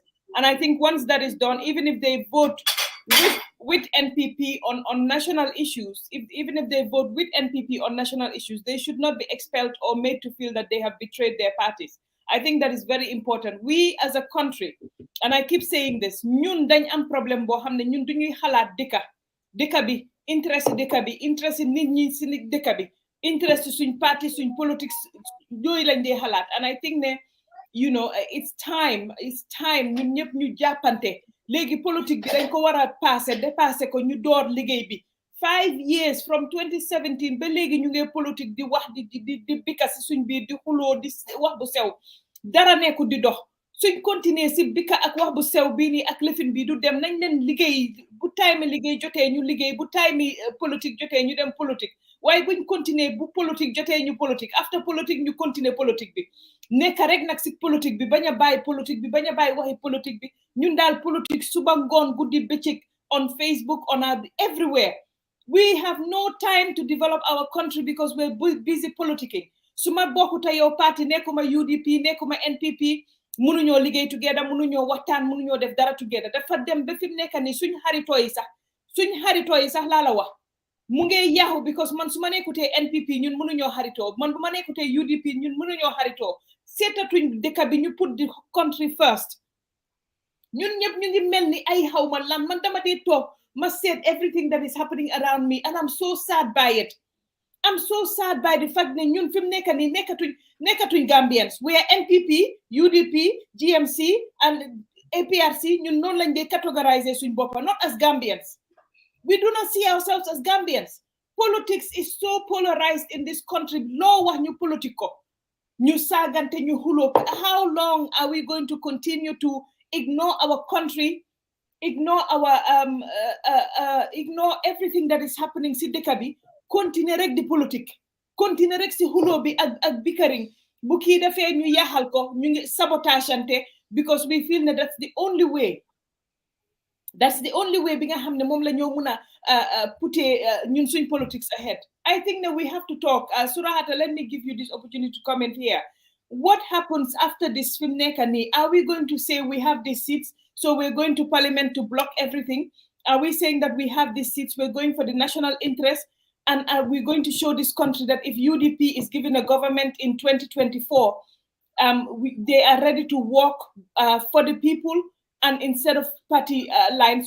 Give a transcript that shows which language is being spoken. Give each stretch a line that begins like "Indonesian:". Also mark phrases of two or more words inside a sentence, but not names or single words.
English: And I think once that is done, even if they vote with NPP on national issues, even if they vote with NPP on national issues, they should not be expelled or made to feel that they have betrayed their parties. I think that is very important. We as a country, and I keep saying this,
Wolof: ñun dañ am problème bo xamné ñun duñuy xalaat dëkk bi interest dëkk bi interest nit ñi ci dëkk bi interest suñ parti suñ politics yoy lañ dé xalaat.
English: And I think
Wolof: ne
English: it's time
Wolof: ñun ñëpp ñu jàppante légui politique bi dañ ko wara dépasser ko ñu door liggéey bi
English: 5 years from 2017
Wolof: ba légui ñu ngi politique di wax di bika ci suñ biir di xulo di wax bu sew dara nekku di dox suñ continuer ci bika ak wax bu sew bi ni ak lefin bi du dem nañ leen liggéey bu time liggéey jotee ñu liggéey bu time politique jotee ñu dem politique waaye buñ continuer bu politique jotee ñu politique after politique ñu continuer politique bi nekk rek nag ci politique bi bañ a bàyyi politique bi bañ a bàyyi waxi politique bi ñun daal politique suba ngoon guddi bëccëg
English: on Facebook on everywhere. We have no time to develop our country because we're busy politicking.
Wolof: Suma bokkuta yow parti nekkuma UDP nekkuma NPP mënuñoo liggéey together mënuñoo waxtaan mënuñoo def dara together dafa dem ba fi mu nekk ni suñ xaritoo yi sax suñ xaritoo yi sax laa la wax mu ngi yaaxu because man su ma nekkutee NPP ñun mënuñoo xaritoo man bu ma nekkutee UDP ñun mënuñoo xaritoo seetatuñ dëkk bi ñu
English: put the country first
Wolof: ñun ñëpp ñu ngi mel ni ay xawma lan man dama dee toog ma seet
English: everything that is happening around me and I'm so sad by it. I'm so sad by the fact that
Wolof: ñun fi mu nekk nii nekkatuñ
English: Gambians we are NPP UDP GMC and APRC
Wolof: ñun noonu lañ dee categoriser suñ boppa
English: not as Gambians. We do not see ourselves as Gambians. Politics is so polarized in this country.
Wolof: Law wax ñu politico. Ñu sagante ñu hulo.
English: How long are we going to continue to ignore our country, ignore our ignore everything that is happening
Wolof: si dëkk bi,
English: continue
Wolof: rek di politique,
English: continue
Wolof: rek si hulo bi ak
English: bickering.
Wolof: Bu kii defee ñu yaxal ko, ñu ngi sabotageante
English: because we feel that that's the only way. That's the only way
Wolof: bi nga xam ne moom la ñoo mun a putee ñun suñ politics ahead.
English: I think that we have to talk. Surahata, let me give you this opportunity to comment here. What happens after this film nekani? Are we going to say we have these seats, so we're going to parliament to block everything? Are we saying that we have these seats, we're going for the national interest, and are we going to show this country that if UDP is given a government in 2024, they are ready to work for the people and instead of party lines?